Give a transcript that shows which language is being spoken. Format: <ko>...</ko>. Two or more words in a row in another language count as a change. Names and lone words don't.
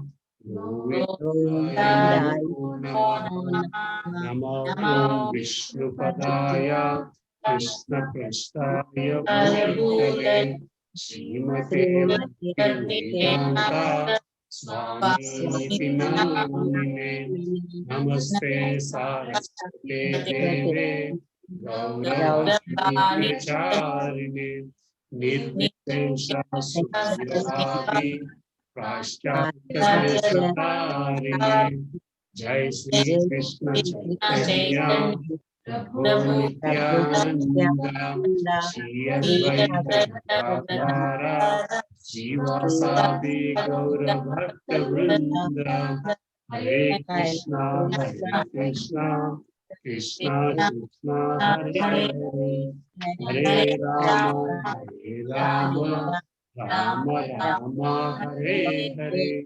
<sa>गोविन्दाय नमो ॐ विष्णुपादाय कृष्ण प्रेष्ठाय भूतले श्रीमते भक्तिवेदान्त स्वामी नामिने नमस्ते सारस्वते देवे गौरवाचरिणे निर्विशेष शून्यवादि पाश्चात्यतारिणे జై శ్రీ కృష్ణ చైతన్య ప్రభు నిత్యానంద శ్రీ అద్వైత గదాధర శ్రీవాసాది గౌర భక్త వృంద. హరే కృష్ణ కృష్ణ కృష్ణ హరే హరే, హరే రామ రామ రామ హరే హరే.</sa>